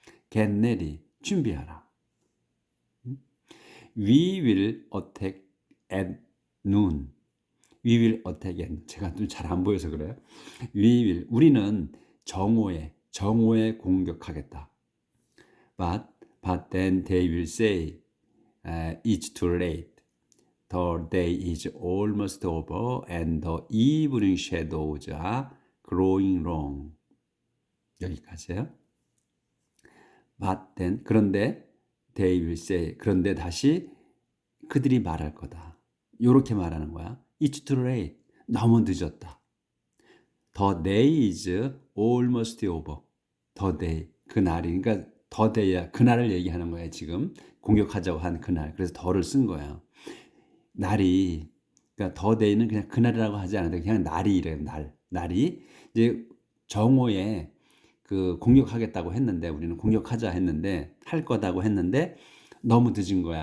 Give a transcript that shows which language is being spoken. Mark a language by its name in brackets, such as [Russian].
[English] Get ready. [Korean] 준비하라. [English] We will attack at noon. We will attack at, [Korean] 제가 좀 잘 안 보여서 그래요. 우리는 정오에 공격하겠다. [English] But then they will say, it's too late. The day is almost over and the evening shadows are growing long. [Korean] 여기까지요. [English] But then, [Korean] 그런데 [English] they will say, [Korean] 그런데 다시 그들이 말할 거다. 이렇게 말하는 거야. [English] It's too late. [Korean] 너무 늦었다. The day is almost over. [English] The day, [Korean] 그날이, 그러니까 [English] the day야. [Korean] 그날을 얘기하는 거야 지금. 공격하자고 한 그날. 그래서 더를 쓴 거야. 날이, 그러니까 [English] the day는 [Korean] 그냥 그날이라고 하지 않아도 그냥 날이 이래요. 날이 이제 정오에 공격하겠다고 했는데, 우리는 공격하자 했는데, 할 거다고 했는데 너무 늦은 거야.